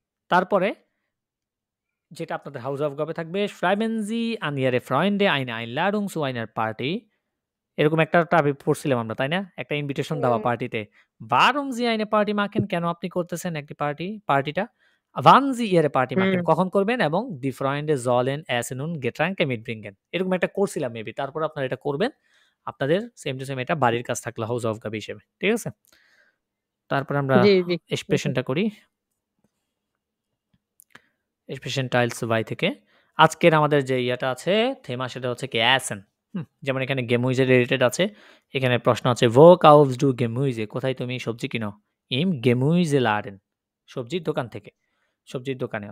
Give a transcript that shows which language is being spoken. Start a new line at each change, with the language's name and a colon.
Bangla: তারপরে যেটা আপনাদের হাউস অফ গাবে থাকবে,
German: schreiben Sie an Ihre Freunde eine Einladung zu einer Party,
Bangla: এরকম একটা টপিক পড়ছিলাম আমরা, তাই না, একটা ইনভিটেশন দেওয়া পার্টিতে।
German: warum Sie eine Party machen,
Bangla: কেন আপনি করতেছেন একটি পার্টিটা।
German: wann Sie Ihre Party machen,
Bangla: কখন করবেন, এবং
German: die Freunde sollen Essen und Getränke mitbringen,
Bangla: এরকম একটা করছিলাম মেবি। তারপর আপনারা এটা করবেন, আপনাদের সেম টু সেম এটা বাড়ির কাজ থাকলো হাউস অফ গাবে হিসেবে, ঠিক আছে। তারপর আমরা এক্সপ্রেশনটা করি, এক্সপ্রেশন টাইলস বাই থেকে। আজকের আমাদের যে ইয়েটা আছে থেমা, সেটা হচ্ছে কি অ্যাসেন। যেমন এখানে গেমুইজে রিলেটেড আছে, এখানে প্রশ্ন আছে ভো কাউস ডু গেমুইজে, কোথায় তুমি সবজি কিনো, ইম গেমুইজে লাডেন, সবজির দোকান থেকে, সবজির দোকানে।